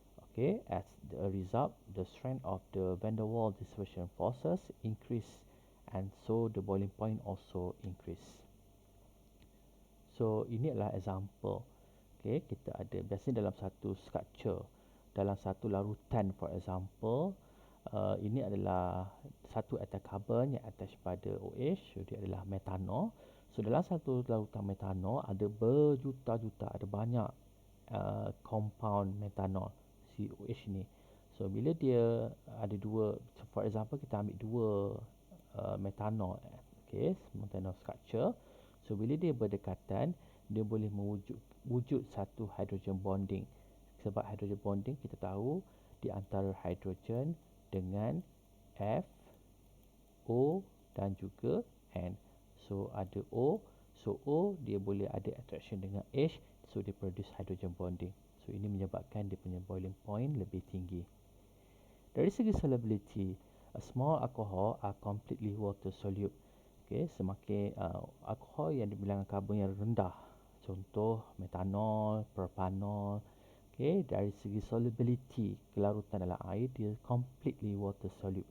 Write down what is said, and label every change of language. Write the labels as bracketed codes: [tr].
[en] Okay, as a result, the strength of the van der Waals dispersion forces increase and so the boiling point also increase. [ms] So, ini adalah example. Okay, kita ada biasanya dalam satu structure, dalam satu larutan [en] for example, [ms] ini adalah satu atom carbon yang attach pada OH, so dia adalah metanol. So, dalam satu larutan metanol ada berjuta-juta, ada banyak compound metanol, COH ni. So bila dia ada dua, so for example kita ambil dua metanol, okay, metanol structure. So bila dia berdekatan, dia boleh wujud satu hydrogen bonding. Sebab hydrogen bonding kita tahu di antara hydrogen dengan F, O dan juga N. So ada O, so O dia boleh ada attraction dengan H, so dia produce hydrogen bonding. So ini menyebabkan dia punya boiling point lebih tinggi. Dari segi [en] solubility, a small alcohol are completely water solute. [ms] Okay, semakin alkohol yang dibilangkan karbon yang rendah, contoh metanol, propanol, Okay, dari segi solubility, kelarutan dalam air, dia [en] completely water soluble.